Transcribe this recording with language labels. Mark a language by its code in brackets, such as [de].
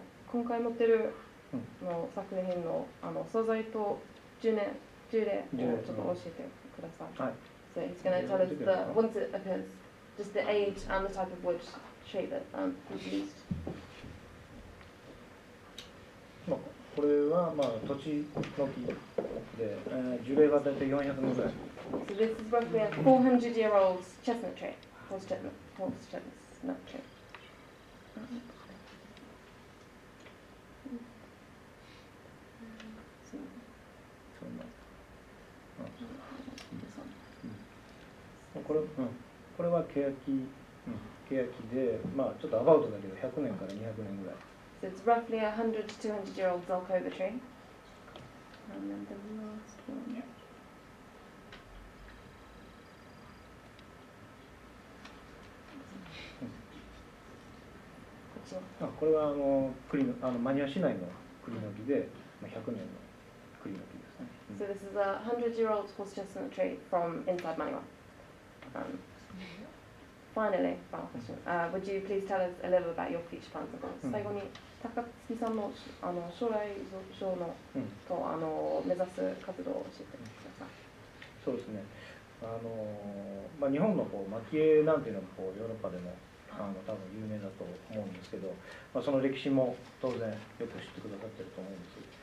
[ja] 今回持ってるの作品の素材と樹齢をちょっと教えてください。はい。 [en] So he's going to tell us the once it occurs, just the age and the type of wood shape that was used. [ja] これは土地の木で、樹齢が大体400年ぐらい。 [en] So this is roughly a 400-year-old chestnut tree, horse chestnut tree. [ja] これはケヤキで、ちょっとアバウトだけど100年から200年ぐらい。 [en] So it's roughly a 100 to 200-year-old Zelkova tree. And then the last one. [ja] これはマニア市内の栗の木で、100年の栗の木ですね。 [en] So this is a 100-year-old horse chestnut tree from inside Maniwa. Finally, final question. Would you please tell us a little about your future plans and goals? [ja] 最後に高月さんの将来像のと目指す活動を教えてください。そうですね。日本の蒔絵なんていうのがヨーロッパでも多分有名だと思うんですけど、その歴史も当然よく知ってくださってると思うんです。